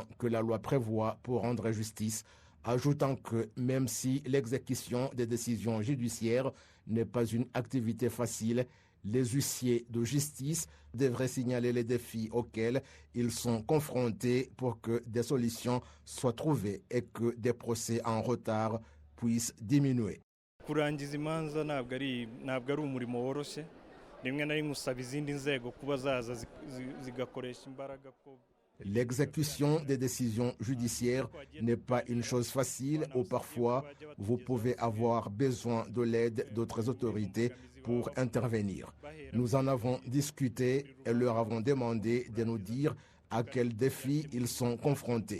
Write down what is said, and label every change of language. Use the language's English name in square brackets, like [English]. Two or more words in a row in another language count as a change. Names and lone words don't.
[French] que la loi prévoit pour rendre justice, ajoutant que même si l'exécution des décisions judiciaires n'est pas une activité facile, les huissiers de justice devraient signaler les défis auxquels ils sont confrontés pour que des solutions soient trouvées et que des procès en retard puissent diminuer. [Kinyarwanda] Kurangiza imanza ntabwo ari umurimo woroshye rimwe na rimwe usaba izindi nzego kuba zaza zigakoresha imbaraga. [French] L'exécution des décisions judiciaires n'est pas une chose facile ou parfois vous pouvez avoir besoin de l'aide d'autres autorités pour intervenir. Nous en avons discuté et leur avons demandé de nous dire à quels défis ils sont confrontés.